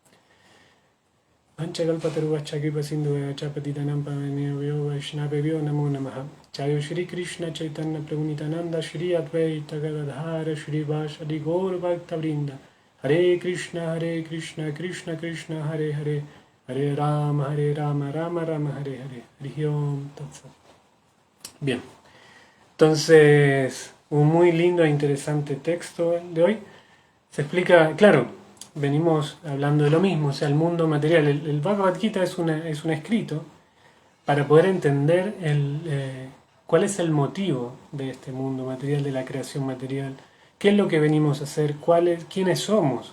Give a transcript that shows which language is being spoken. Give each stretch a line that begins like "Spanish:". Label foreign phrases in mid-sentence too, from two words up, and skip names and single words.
Sanskrit: पञ्चकल्पतरुवच कृपा सिन्धु चपतितानां पावनेव्यो वैष्णवेव्यो नमो नमः चयो श्री कृष्ण चैतन्य प्रभु नित्यानन्द श्री अद्वैत गदाधर श्री वाशादि गौर भक्त वृन्द हरे कृष्ण कृष्ण कृष्ण हरे हरे हरे राम राम राम हरे हरे हरे ॐ तत्सत्.
Spanish: Bien, entonces un muy lindo e interesante texto de hoy. Se explica, claro, venimos hablando de lo mismo, o sea, el mundo material. El Bhagavad Gita es un escrito para poder entender cuál es el motivo de este mundo material, de la creación material, qué es lo que venimos a hacer, quiénes somos.